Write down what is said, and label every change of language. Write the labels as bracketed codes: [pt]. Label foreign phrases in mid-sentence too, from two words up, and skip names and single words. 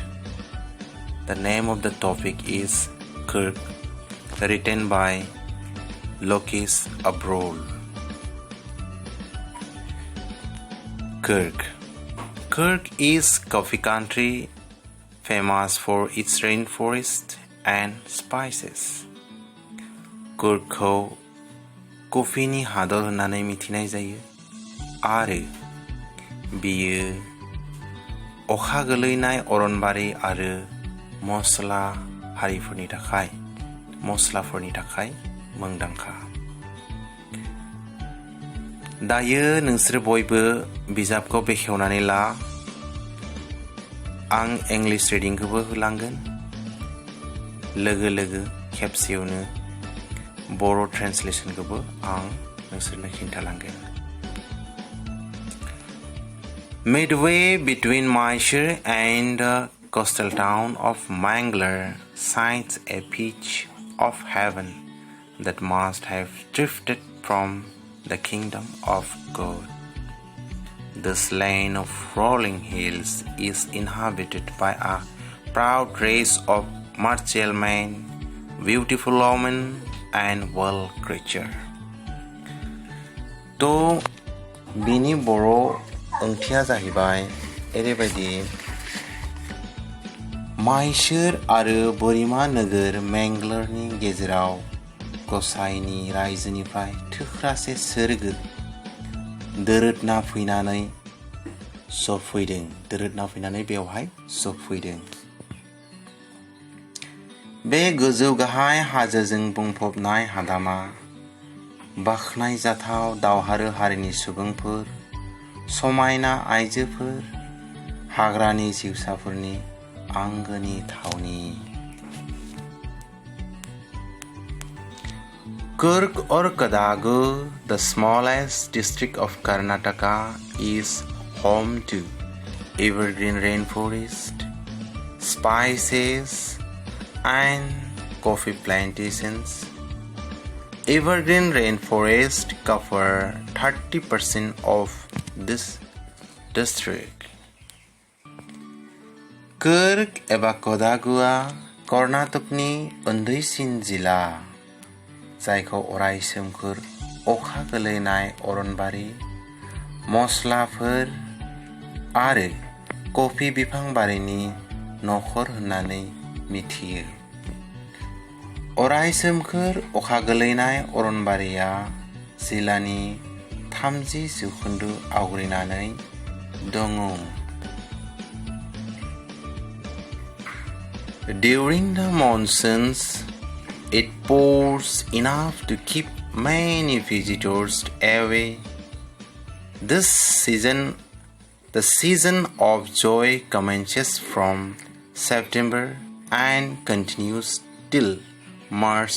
[en] The name of the topic is Kirk, written by Lokis Abrol. Kirk is coffee country famous for its rainforest and spices. [brx] Kirkखौ कफिनि हादर होननानै मिथिनाय जायो आरो बियो अखा गोलैनाय अरनबारि आरो मस्लाफोरनि थाखाय मुंदांखा। दायो नोंसोर बयबो बिजाबखौ बेखेवनानै ला। आं [en] English readingखौबो [brx] होलांगोन। लोगो खेबसेयावनो बर' ट्रान्सलेशनखौबो आं नोंसोरनो खिन्थालांगोन। [en] Midway between Mysore and the coastal town of Mangalore sits a pitch of heaven that must have drifted from the kingdom of God. This land of rolling hills is inhabited by a proud race of martial men, beautiful women, and wild creatures. [brx] तो बिनि बर' ओंथिया जाहैबाय एरैबायदि माइसोर आरो बोरिमा नोगोर मेंगलरनि गेजेराव गसाइनि रायजोनिफ्राय थोख्रासे सोरगो दोरोदना फैनानै बेवहाय सफैदों। बे गोजौ गाहाय हाजोजों बुंफबनाय हादामा बाख्नायजाथाव दावहारु हारिनि सुबुंफोर, समायना आइजोफोर, हाग्रानि जिउसाफोरनि आंगोनि थावनि। [en] Kirk or Kodagu, the smallest district of Karnataka, is home to evergreen rainforest, spices, and coffee plantations. Evergreen rainforest cover 30% of this district. [brx] Kirk एबा Kodaguआ कर्नाटकनि उन्दैसिन जिल्ला, जायखौ अराय सोमखोर अखा गोलैनाय अरनबारि, मस्लाफोर आरो कफि बिफां बारिनि नखर होननानै मिथियो। अराय सोमखोर अखा गोलैनाय अरनबारिया जिल्लानि 30% आवग्रिनानै दङ। [en] During the monsoons, it pours enough to keep many visitors away. The season of joy commences from September and continues till March.